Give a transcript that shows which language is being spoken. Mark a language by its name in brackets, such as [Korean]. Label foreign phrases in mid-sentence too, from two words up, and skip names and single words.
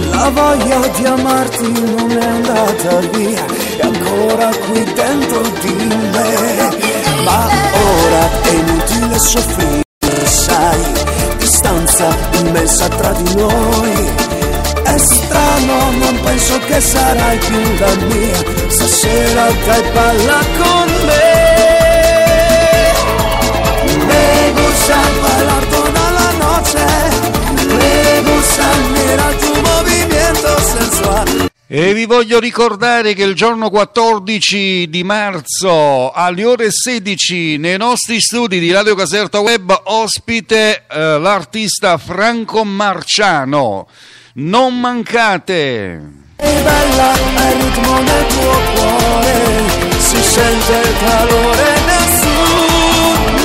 [Italian] voglia di amarti non è andata via, è ancora qui dentro di me. Ma ora è inutile soffrire, sai, distanza immensa tra di noi. È strano, non penso che sarai più la mia, stasera dai balla con me. [Spanish] Me gusta bailar toda la noche, me gusta mirar tu movimiento sensual. [Italian] E vi voglio ricordare che il giorno 14 di marzo alle ore 16 nei nostri studi di Radio Caserta Web ospite l'artista Franco Marciano. Non mancate! E balla al ritmo del tuo cuore, si sente il calore nel sud.